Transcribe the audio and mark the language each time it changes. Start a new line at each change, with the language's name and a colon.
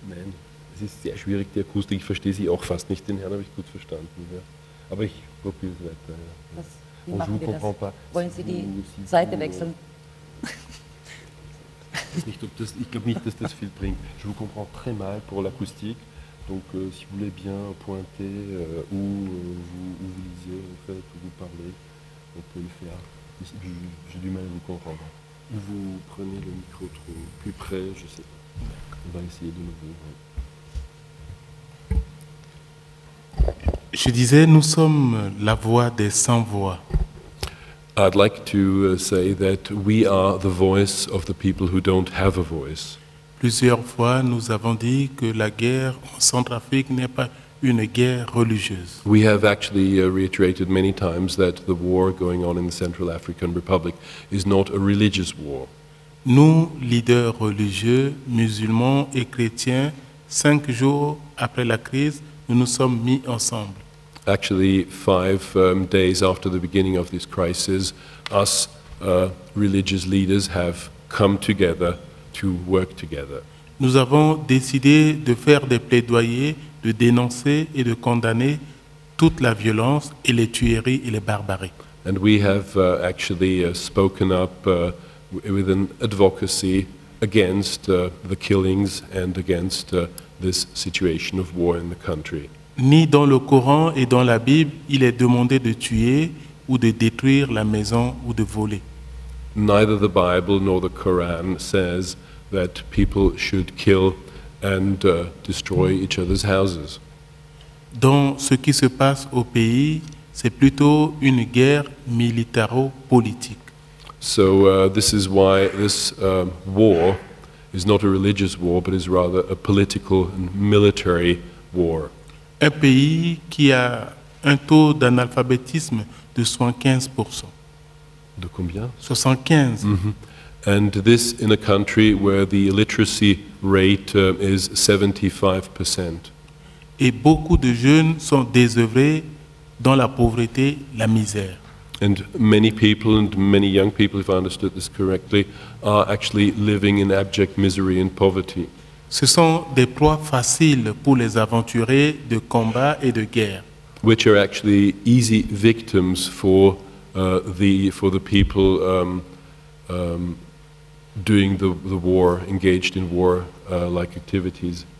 German: Nein, es ist sehr schwierig, die Akustik. Ich verstehe Sie auch fast nicht. Den Herrn habe ich gut verstanden. Ja. Aber ich probiere es weiter. Ja. Wie machen wir das? Wollen Sie die Seite wechseln? Ich glaube nicht, dass das viel bringt.
French: Je vous comprends très mal pour l'acoustique. Donc, si vous voulez bien pointer où vous lisez, en fait, où vous parlez, on peut le faire. J'ai du mal à vous comprendre. Ou vous prenez le micro trop plus près, je sais pas. On va essayer de nouveau. Je disais, nous sommes la voix des sans-voix.
English: I'd like to say that we are the voice of the people who don't have a voice.
French: Plusieurs fois, nous avons dit que la guerre en Centrafrique n'est pas une guerre religieuse.
English: We have actually reiterated many times that the war going on in the Central African Republic is not a religious war.
French: Nous, leaders religieux, musulmans et chrétiens, 5 jours après la crise, nous nous sommes mis ensemble.
English: Actually, 5 days after the beginning of this crisis, us religious leaders have come together to work together.
French: Nous avons décidé de faire des plaidoyers, de dénoncer et de condamner toute la violence et les tueries et les barbaries.
English: And we have actually spoken up with an advocacy against the killings and against this situation of war in the country.
French: Ni dans le Coran et dans la Bible, il est demandé de tuer ou de détruire la maison ou de voler.
English: Neither the Bible nor the Quran says that people should kill and destroy each other's houses.
French: Dans ce qui se passe au pays, c'est plutôt une guerre militaro-politique.
English: So this is why this war is not a religious war, but is rather a political and military war.
French: Un pays qui a un taux d'analphabétisme de 75%. De combien? 75.
English: And this in a country where the illiteracy rate is 75%.
French: Et beaucoup de jeunes sont désœuvrés dans la pauvreté, la misère.
English: And many people, and many young people, if I understood this correctly, are actually living in abject misery and poverty.
French: Ce sont des proies faciles pour les aventuriers de combat et de guerre.
English: Which are actually easy victims for the people doing the war, engaged in war-like activities.